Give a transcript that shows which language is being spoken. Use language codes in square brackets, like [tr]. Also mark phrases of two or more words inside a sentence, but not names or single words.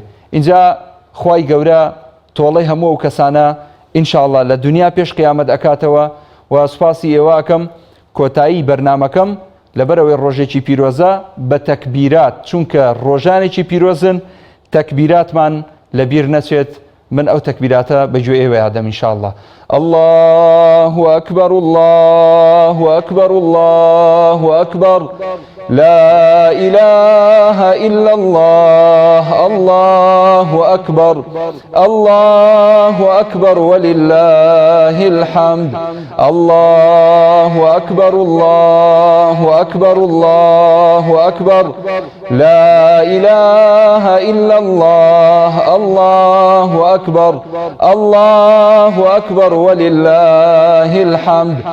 [ckb] اینجا خوای گەورە تۆڵەی هەموو ئەو کەسانە ئینشاءڵڵا لە دنیا پێش قیامەت ئەکاتەوە و سوپاسی ئێوە ئەکەم کۆتایی بەرنامەکەم لەبەرەوەی ڕۆژێکی پیرۆزە بە تەکبیرات چونکە ڕۆژانێکی پیرۆزن تەکبیراتمان لەبیر نەچێت من ئەو تەکبیراتە بەگوێ ئێوە یادەم ئینشاءڵڵا. [ar] الله أكبر الله أكبر الله أكبر لا إله إلا الله الله أكبر الله أكبر ولله الحمد الله أكبر الله أكبر الله أكبر لا إله إلا الله الله أكبر الله أكبر ولله الحمد